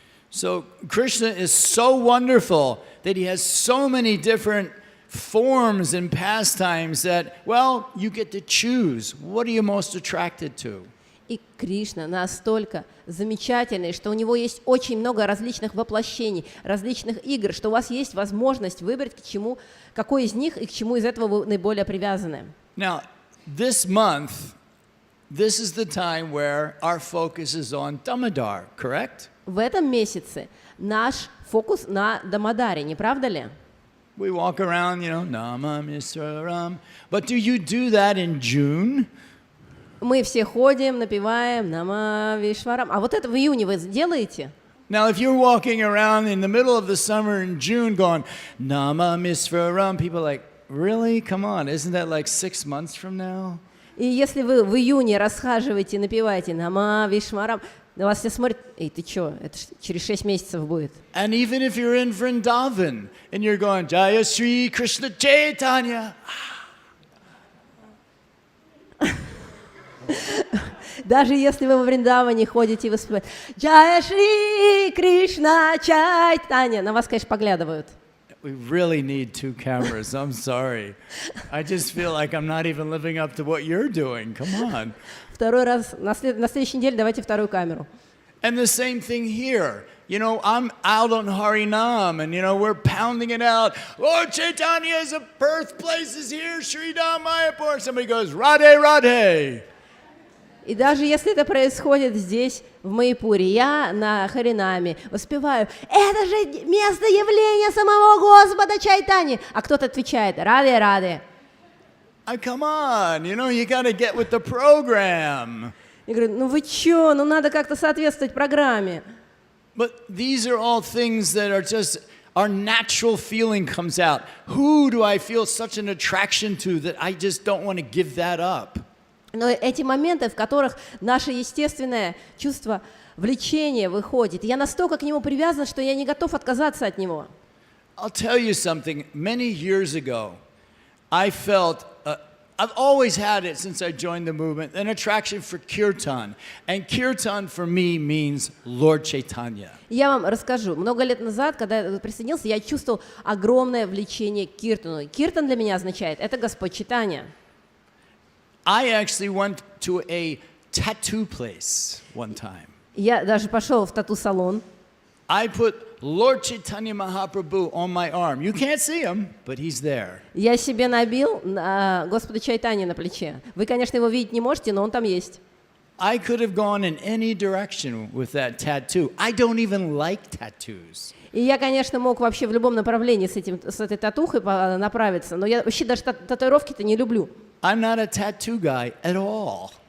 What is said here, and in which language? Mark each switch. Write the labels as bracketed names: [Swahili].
[English] So Krishna is so wonderful that he has so many different forms and pastimes that, well, you get to choose. What are you most attracted to? [Russian] И Кришна настолько замечательный, что у него есть очень много различных воплощений, различных игр, что у вас есть возможность выбрать, к чему, какой из них и к чему из этого вы наиболее привязаны. [English] Now, this month, this is the time where our focus is on Damodar, correct? [Russian] В этом месяце наш фокус на Дамодаре, не правда ли? [English] We walk around, Nama Misraram. But do you do that in June? [Russian] Мы все ходим, напеваем Нама Вишварам. А вот это в июне вы делаете? [English] Now, if you're walking around in the middle of the summer in June going, Nama Misraram, people are like, really? Come on, isn't that like 6 months from now? [Russian] И если вы в июне расхаживаете, напеваете Нама Вишварам, на вас все смотрят, эй, ты чё, это через 6 месяцев будет. [English] And even if you're in Vrindavan and you're going, Jaya Shri Krishna Chaitanya. [Russian] Даже если вы во Вриндаване ходите и воспеваете Джая Шри Кришна Чайтанья, на вас, конечно, поглядывают. [English] We really need 2 cameras. I'm sorry. I just feel like I'm not even living up to what you're doing. Come on. [Russian] Второй раз, на следующей неделе давайте вторую камеру. [English] And the same thing here. I'm out on Harinam and, we're pounding it out. Lord Chaitanya's birthplace is here, Sri Dham Mayapur. Somebody goes, Radhe, Radhe. [Russian] И даже если это происходит здесь, в Майяпуре, я на Харинаме воспеваю, это же место явления самого Господа Чайтаньи. А кто-то отвечает, Радhe, Радhe. [English] Come on, you got to get with the program. [Russian] Я говорю, вы чё, надо как-то соответствовать программе. [English] But these are all things that are just, our natural feeling comes out. Who do I feel such an attraction to that I just don't want to give that up? [Russian] Но эти моменты, в которых наше естественное чувство влечения выходит, я настолько к нему привязан, что я не готов отказаться от него. [English] I'll tell you something. Many years ago, I felt, I've always had it since I joined the movement, an attraction for kirtan. And kirtan for me means Lord Chaitanya. [Russian] Я вам расскажу. Много лет назад, когда я присоединился, я чувствовал огромное влечение к киртану. Киртан для меня означает, это Господь Чайтанья. [English] I actually went to a tattoo place one time. [Russian] Я даже пошел в тату-салон. [English] I put Lord Chaitanya Mahaprabhu on my arm. You can't see him, but he's there. [Russian] Я себе набил Господа Чайтаньи на плече. Вы, конечно, его видеть не можете, но он там есть. [English] I could have gone in any direction with that tattoo. I don't even like tattoos. [Russian] И я, конечно, мог вообще в любом направлении с этой татухой направиться, но я вообще даже татуировки-то не люблю. [English] I'm not a tattoo guy at all.